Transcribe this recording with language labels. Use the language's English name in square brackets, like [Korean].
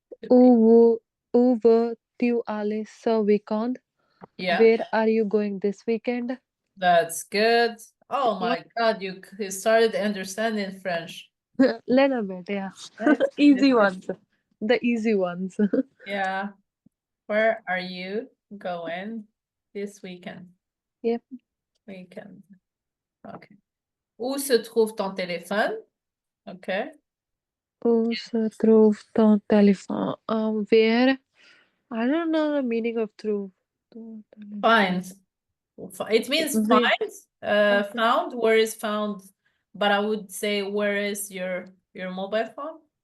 [French] Où veux-tu aller ce weekend? [English] Yeah, Where are you going this weekend? that's good. Oh my God, you started understanding French. Little bit, yeah. That's Easy good. ones. The easy ones. Yeah. Where are you going this weekend? Yep. Weekend. Okay. [French] Où se trouve ton téléphone? [English] Okay. [French] Où se trouve ton téléphone? [English] Where? I don't know the meaning of trouve. Find. It means Where? find. Okay. Found. Where is found? But I would say where is your mobile phone?